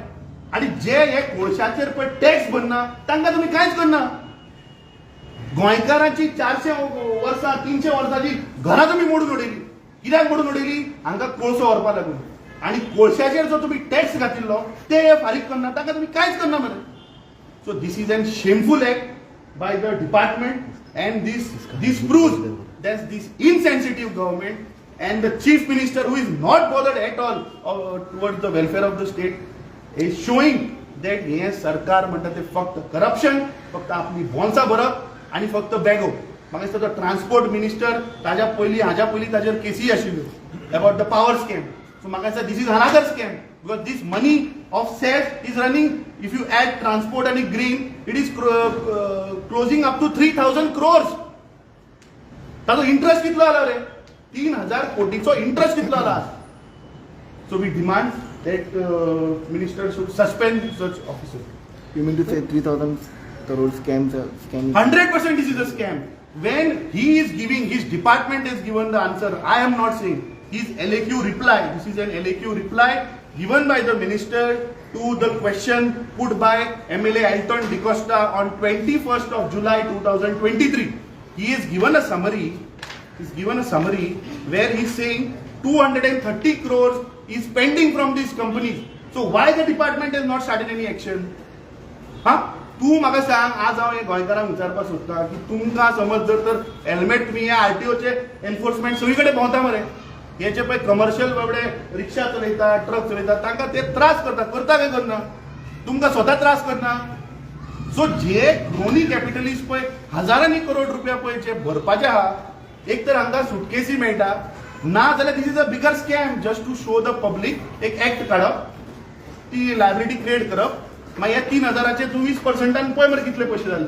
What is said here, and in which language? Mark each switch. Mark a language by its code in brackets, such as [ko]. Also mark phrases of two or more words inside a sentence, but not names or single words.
[kok] आणि जे हे कोळशाचेर पळय टॅक्स भरना तांकां तुम्ही कांयच करना. गोंयकारांची 400 वर्सां 300 वर्सांची घरां तुम्ही मोडून उडयली. कित्याक मोडून उडयली? हांगा कोळसो व्हरपा लागून. आणि कोळशाचेर जो तुम्ही टॅक्स घातिल्लो ते फारीक करना, तांकां तुम्ही कांयच करना मरे. [en] so this is an shameful act by the department and this proves there's this insensitive government and the chief minister who is not bothered at all towards the welfare of the state is showing that [kok] हे सरकार म्हणटा ते फक्त करप्शन, फक्त आपली बोन्सां भरप आणि फक्त बॅगो. म्हाका दिसता तो ट्रान्सपोर्ट मिनिस्टर हाज्या पयलीं ताजेर केसी आशिल्ल्यो [en] about the power scam. सो [kok] म्हाका दिसता [en] this is another scam because this money of SAF is running, if you add transport and green, it is closing up to 3,000 crores. [kok] ताजो इंटरेस्ट कितलो आला रे? 3,000 कोटीचो इंटरेस्ट कितलो आला? [en] So we demand that minister should suspend such officers. You mean to say 3,000 crore scam? 100% this is a scam. When he is giving, his department has given the answer. I am not saying. His LAQ reply, this is an LAQ reply given by the minister to the question put by MLA Alton DeCosta on 21st of July 2023. He is given a summary. Where he is saying 230 crores is pending from these companies. So why the department has not started any action? [kok] तू म्हाका सांग, आज हांव गोंयकारांक विचारपाक सोदता की तुमकां समज जर हेल्मेट तुमी हे आरटीओचे एनफोर्समेंट सगळी कडेन भोंवता मरे, हेचे पळय कमर्शियल बाबडे रिक्षा चलयता, ट्रक चलयता, तांकां ते त्रास करता काय करना? तुमकां स्वता त्रास करना? सो जे [en] crony capitalist [kok] पळय हजारांनी करोड रुपया पळय जे भरपाचे आहा, एक तर हांकां सुटकेसी मेळटा, ना जाल्यार [en] this is a bigger scam just to show the public [kok] एक एक्ट काडप, ती [en] liability create [kok] करप, मागीर ह्या 3,000चे 20% पळय मरे कितले पयशे जाले.